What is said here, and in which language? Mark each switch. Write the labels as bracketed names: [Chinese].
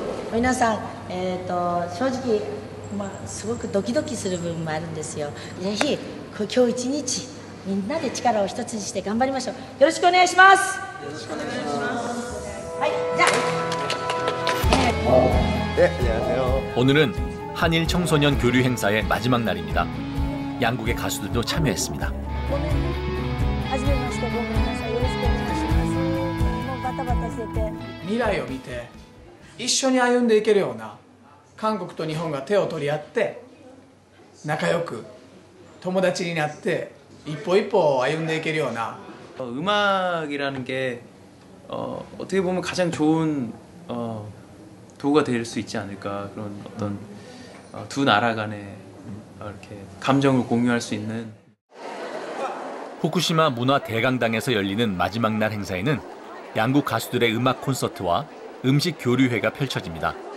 [Japanese] 皆さん、正直、すごくドキドキする部分もあるんですよ。ぜひ今日一日みんなで力を一つにして頑張りましょう。よろしくお願いします。よろしくお願いします。はい、じゃあ。 [Korean] 네, 안녕하세요. 오늘은 한일 청소년 교류 행사의 마지막 날입니다. 양국의 가수들도 참여했습니다. [Japanese] 初めまして、ごめんなさい。よろしくお願いします。もうバタバタしてて。未来を見て一緒に歩んでいけるような韓国と日本が手を取り合って仲良く友達になって一歩一歩歩んでいけるような [Korean] 음악이라는 게 어떻게 보면 가장 좋은 도구가 될 수 있지 않을까 그런 어떤 두 나라 간의 이렇게 감정을 공유할 수 있는 후쿠시마 문화 대강당에서 열리는 마지막 날 행사에는 양국 가수들의 음악 콘서트와 음식 교류회가 펼쳐집니다.